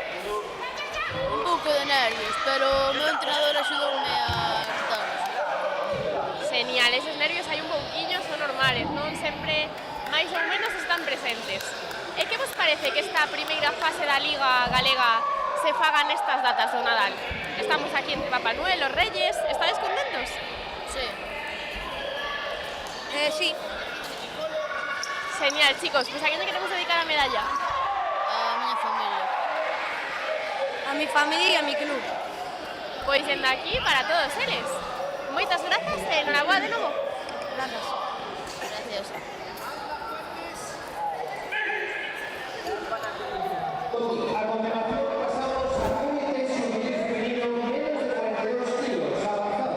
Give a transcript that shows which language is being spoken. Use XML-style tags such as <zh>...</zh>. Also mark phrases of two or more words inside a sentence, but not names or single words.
<gl>Un pouco de nervios, pero o meu entrenador axudoume a quitarlos. Genial, esos nervios hai un pouquiño, son normales, non sempre máis ou menos están presentes. E que vos parece que esta primeira fase da Liga Galega se faga nestas datas do Nadal? Estamos aquí entre Papá Noel,</gl> <es>los Reyes. ¿Estáis contentos? Sí. Sí, Genial, chicos. Pues a quién le queremos dedicar la medalla.</es> <gl>A miña familia.</gl> <es>a mi familia y a mi club.</es> <gl>Pois dende aquí para todos eles. Moitas grazas e enhoraboa de novo.</gl> <es>Gracias. Gracias. A continuación pasamos al Comité Juvenil Femenino menos de 42 kilos, avanzado.</es>